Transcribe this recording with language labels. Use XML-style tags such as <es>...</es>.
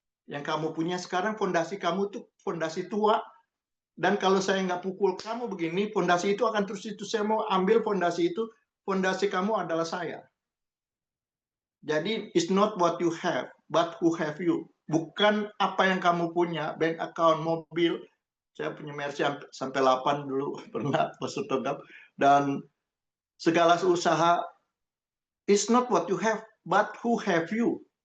<id>Yang kamu punya sekarang, fondasi kamu tuh fondasi tua. Dan kalau saya nggak pukul kamu begini, fondasi itu akan terus itu. Saya mau ambil fondasi itu. Fondasi kamu adalah saya.</id> <en>Jadi, it's not what you have, but who have you.</en> <id>Bukan apa yang kamu punya, bank account, mobil. Saya punya Mercy sampai 8 dulu, pernah masuk tetap. Dan segala usaha,</id> <en>it's not what you have, but who have you.</en>